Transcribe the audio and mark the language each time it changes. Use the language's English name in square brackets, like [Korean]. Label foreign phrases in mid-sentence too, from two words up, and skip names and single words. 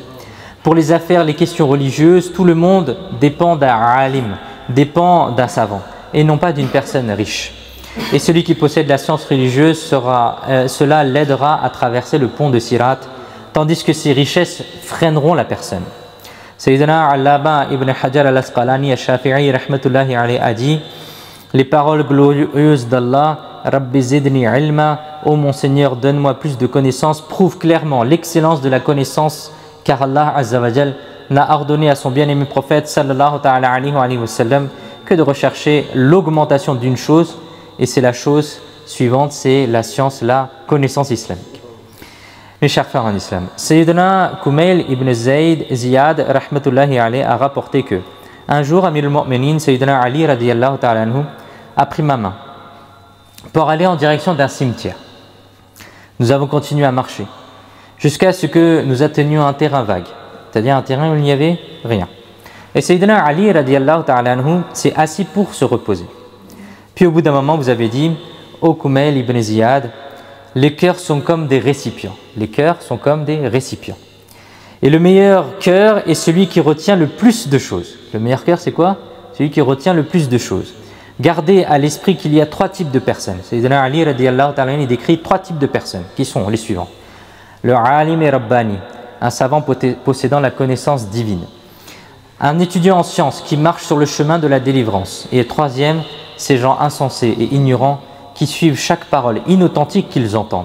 [French] Pour les affaires, les questions religieuses, tout le monde dépend d'un alim, dépend d'un savant, et non pas d'une personne riche. Et celui qui possède la science religieuse, cela l'aidera à traverser le pont de Sirat, tandis que ses richesses freineront la personne. Sayyidina Allama ibn Hajar al-Asqalani al-Shafi'i [Arabic] رحمة الله عليه [French] a dit: les paroles glorieuses d'Allah, [Arabic] رب زدني علما, [French] ô mon Seigneur, donne-moi plus de connaissances, prouvent clairement l'excellence de la connaissance, car Allah [Arabic] عز وجل [French] n'a ordonné à son bien-aimé prophète [Arabic] صلى الله تعالى عليه وسلم [French] que de rechercher l'augmentation d'une chose, et c'est la chose suivante, c'est la science, la connaissance islamique. Mes chers frères en islam, Sayyidina Kumail ibn Ziyad [Arabic] رحمة الله عليه [French] a rapporté que un jour, [Arabic] أمير المؤمنين, [French] Sayyidina Ali [Arabic] رضي الله تعالى عنه, [French] a pris ma main pour aller en direction d'un cimetière. Nous avons continué à marcher jusqu'à ce que nous atteignions un terrain vague, c'est-à-dire un terrain où il n'y avait rien. Et Sayyidina Ali [Arabic] رضي الله تعالى عنه [French] s'est assis pour se reposer. Puis au bout d'un moment, vous avez dit: ô Kumail ibn Ziyad, les cœurs sont comme des récipients. Les cœurs sont comme des récipients. Et le meilleur cœur est celui qui retient le plus de choses. Le meilleur cœur, c'est quoi? Celui qui retient le plus de choses. Gardez à l'esprit qu'il y a trois types de personnes. Sayyidina Ali [Arabic] رضي الله تعالى عنه [French] décrit trois types de personnes qui sont les suivants. Le alim et rabbani, un savant possédant la connaissance divine. Un étudiant en sciences qui marche sur le chemin de la délivrance. Et le troisième, ces gens insensés et ignorants qui suivent chaque parole inauthentique qu'ils entendent.